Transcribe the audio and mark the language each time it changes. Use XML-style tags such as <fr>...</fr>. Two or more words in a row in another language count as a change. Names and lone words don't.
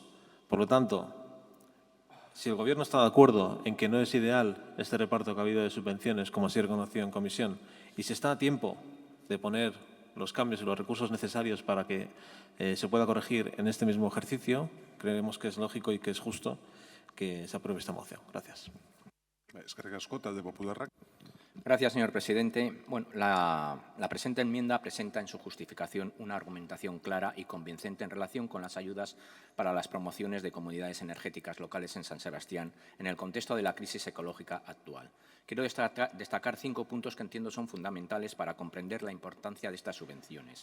<es>Por lo tanto, si el Gobierno está de acuerdo en que no es ideal este reparto que ha habido de subvenciones, como así reconocido en comisión, y si está a tiempo de poner los cambios y los recursos necesarios para que se pueda corregir en este mismo ejercicio, creemos que es lógico y que es justo que se apruebe esta moción. Gracias.</es> <eu>Eskerrik asko, talde popularrak.</eu> <es>Gracias, señor presidente. Bueno, la presente enmienda presenta en su justificación una argumentación clara y convincente en relación con las ayudas para las promociones de comunidades energéticas locales en San Sebastián en el contexto de la crisis ecológica actual. Quiero destacar 5 puntos que entiendo son fundamentales para comprender la importancia de estas subvenciones.</es>